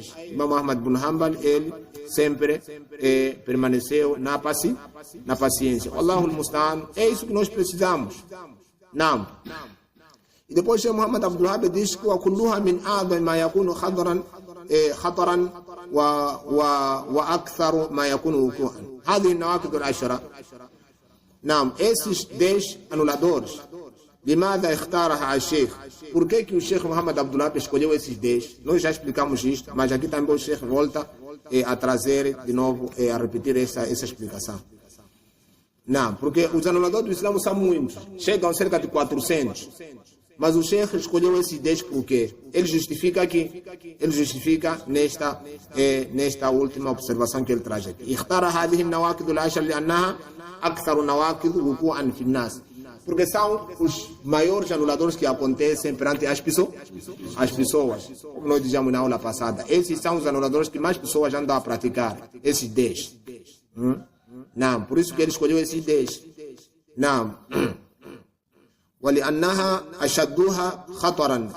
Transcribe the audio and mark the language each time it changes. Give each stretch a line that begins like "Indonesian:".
Portuguese: Imam Ahmad ibn Hanbal, ele sempre permaneceu na paciência. Allahul Musta'an, é isso que nós precisamos. Não. E depois Sheikh Muhammad Abdul Wahhab diz que
Arabic: وكلها من أعظم ما يكون خطرا وأكثر ما يكون وقوعا. هذه النواقض العشرة.
Portuguese: نعم, esses 10 anuladores.
Arabic: لماذا اختارها الشيخ?
Portuguese: Por que o Sheikh Muhammad Abdul Wahhab escolheu esses 10? Nós já explicamos isto, mas aqui também o Sheikh volta a trazer de novo, a repetir essa explicação. Não, porque os anuladores do Islã são muitos, chegam a cerca de 400. Mas o Sheikh escolheu esses 10 porque ele justifica nesta última observação que ele traz aqui.
Arabic: اختار هذه النواقض العشر لأنها أكثر النواقض وقوعا في الناس.
Portuguese: Porque são os maiores anuladores que acontecem perante as pessoas. Como nós dizíamos na aula passada, esses são os anuladores que mais pessoas andam a praticar. Esses 10. Não, por isso que ele escolheu esses 10.
Arabic: Não. ولأنها أشدها خطرا.